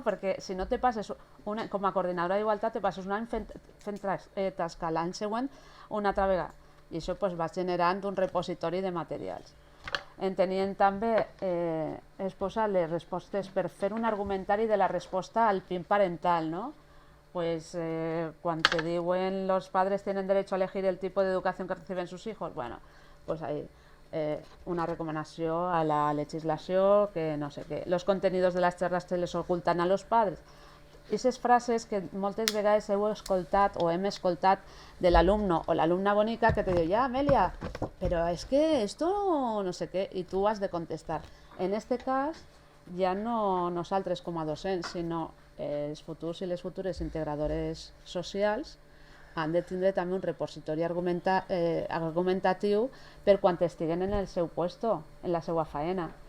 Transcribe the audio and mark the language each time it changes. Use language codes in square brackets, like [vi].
[ca] Perquè si no te passes, com a coordinadora d'igualtat, te passes un any fent tasca, l'any següent una altra vegada. I això va generant un repositori de materials. En tenien també exposat les respostes per fer un argumentari de la resposta al PIN parental, no? [es] pues cuando te diuen los padres tienen derecho a elegir el tipo de educación que reciben sus hijos, bueno, pues ahí [ca] una recomanació a la legislació, que no sé què. [es] Los contenidos de [ca] les xerres [es] se les ocultan a los padres. [ca] Aquestes frases que moltes vegades heu escoltat o hem escoltat de l'alumno o l'alumna bonica que te diu, ja, Amèlia, però és que esto no sé què, i tu has de contestar. En este cas, ja no nosaltres com a docents, sinó els futurs i les futures integradores socials han de tindre també un repositori argumentatiu per quan estiguen en el seu puesto, en la seva faena.